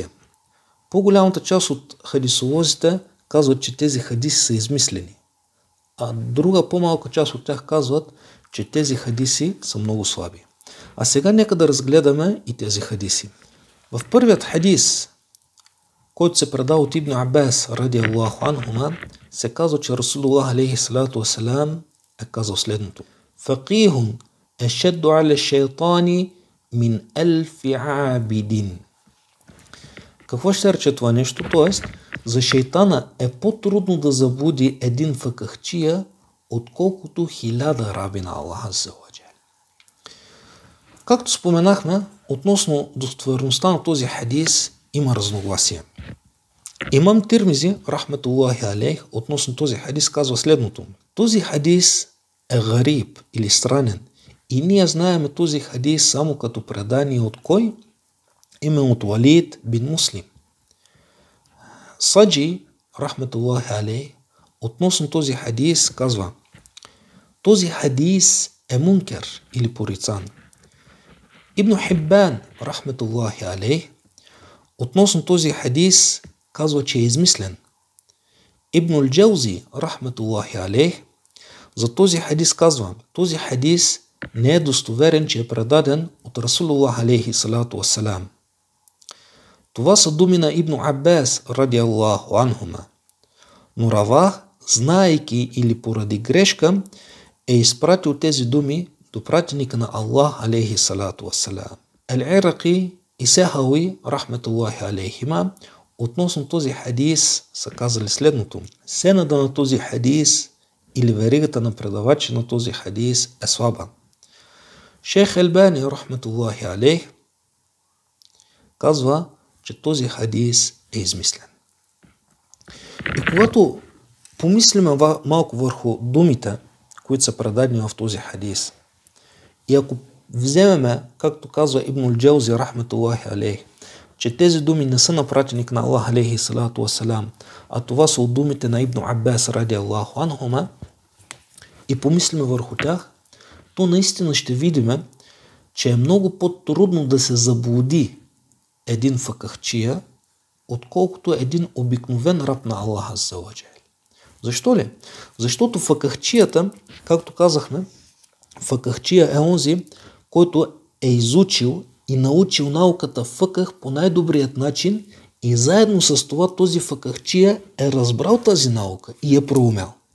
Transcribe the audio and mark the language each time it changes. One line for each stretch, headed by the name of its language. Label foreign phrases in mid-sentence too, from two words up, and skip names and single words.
Bulgarian: По-голямата част от хадисолозите казват, че тези хадиси са измислени, а друга по-малка част от тях казват, че тези хадиси са много слаби. А сега нека да разгледаме и тези хадиси. В първият хадис, който се предава от Ибн Аббас
Arabic: رضي الله عنهما,
Bulgarian: се казва, че Расулуллах
Arabic: عليه الصلاة والسلام
Bulgarian: е казал следното:
Arabic: فقيه أشد على الشيطان من ألف عابد.
Bulgarian: Какво ще рече това нещо? Тоест, за шейтана е по-трудно да заблуди един факахчия, отколкото 1000 раби на Аллаха
Arabic: عز وجل.
Bulgarian: Както споменахме, относно достоверността на този хадис има разногласие. Имам Тирмизи,
Arabic: رحمة الله عليه,
Bulgarian: относно този хадис казва следното: този хадис е гариб или странен и ние знаем този хадис само като предание от кой? Именно от Валид бин Муслим. Саджи,
Arabic: رحمة الله عليه,
Bulgarian: относно този хадис казва: този хадис е мункер или порицан. Ибн Хиббан,
Arabic: رحمة الله عليه,
Bulgarian: относно този хадис казва, че е измислен. Ибн ал-Джаузи,
Arabic: رحمة الله عليه,
Bulgarian: за този хадис казва: този хадис не е достоверен, че е предаден от Расулуллах
Arabic: عليه الصلاة والسلام.
Bulgarian: Това са думи на Ибн Аббас
Arabic: رضي الله عنهما.
Bulgarian: Но Равах, знаейки или поради грешка, е изпратил тези думи до пратеника на Аллах
Arabic: عليه الصلاة والسلام.
Bulgarian: Ал-Ирaqи и Сехави,
Arabic: رحمة الله عليهما,
Bulgarian: относно този хадис са казали следното: сенада на този хадис или веригата на предавачи на този хадис е слаба. Шейх Албани,
Arabic: رحمة الله عليه,
Bulgarian: казва, че този хадис е измислен. И когато помислиме малко върху думите, които са предадени в този хадис, и ако вземеме, както казва Ибн ал-Джаузи,
Arabic: رحمة الله عليه,
Bulgarian: че тези думи не са на пратеник на Аллах
Arabic: عليه الصلاة والسلام,
Bulgarian: а това са от думите на Ибн Аббас
Arabic: رضي الله عنهما,
Bulgarian: и помислиме върху тях, то наистина ще видим, че е много по-трудно да се заблуди един факахчия, отколкото един обикновен раб на Аллаха
Arabic: عز وجل.
Bulgarian: Защо ли? Защото факахчията, както казахме, факахчия е онзи, който е изучил и научил науката факах по най-добрият начин и заедно с това този факахчия е разбрал тази наука и е проумял.